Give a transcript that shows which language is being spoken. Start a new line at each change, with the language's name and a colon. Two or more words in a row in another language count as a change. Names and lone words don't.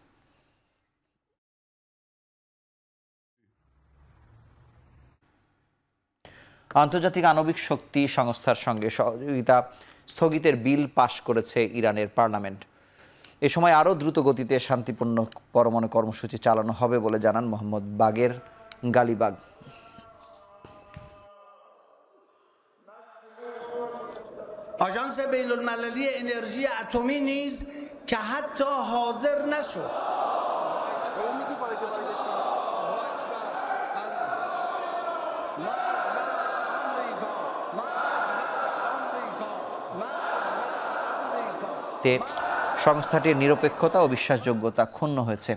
Bangla: আন্তর্জাতিক আণবিক শক্তি সংস্থার সঙ্গে সহযোগিতা স্থগিতের বিল পাশ করেছে ইরানের পার্লামেন্ট। এ সময় আরও দ্রুত গতিতে শান্তিপূর্ণ পরমাণু কর্মসূচি চালানো হবে বলে জানান মোহাম্মদ বাগের গালিবাগ।
Persian: آژانس بین المللی انرژی اتمی نیز که حتی حاضر نشد
Bangla: সংস্থাটির নিরপেক্ষতা ও বিশ্বাসযোগ্যতা ক্ষুণ্ণ হয়েছে।